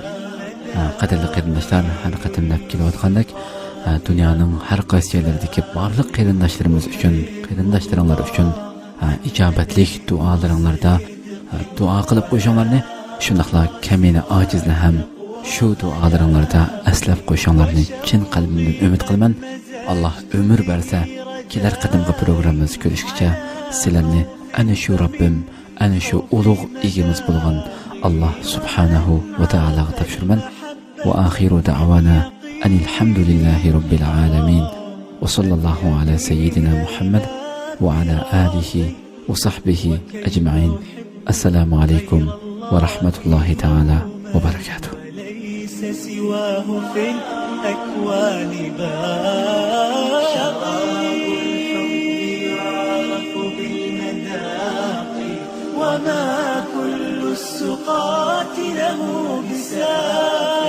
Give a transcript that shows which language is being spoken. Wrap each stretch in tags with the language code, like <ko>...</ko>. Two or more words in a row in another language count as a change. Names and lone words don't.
<uz>Qadrli qarindoshlar, har qatim deb kelayotgandek dunyoning har qaysi joylaridagi barliq qarindoshlarimiz uchun, qarindoshlaringlar uchun ijobatli duolaringlarda duo qilib qo'yishinglarni, shundaqla kamina ojizlar ham shu duolaringlarda aslab qo'yishinglarni chin qalbimdan umid qilaman. Alloh umr bersa, kelar qatimqi programmamiz ko'rishgacha sizlarni ana shu Robbim, ana shu ulug' egamiz bo'lgan Alloh subhanahu va taologa topshiraman.</uz> <ar>وآخر دعوانا أن الحمد لله رب العالمين. وصلى الله على سيدنا محمد وعلى آله وصحبه أجمعين. السلام عليكم ورحمة الله تعالى وبركاته. ليس سواه في الأكوان شراب الحب يعرف بالمذاق وما كل السقاة له بساق.</ar>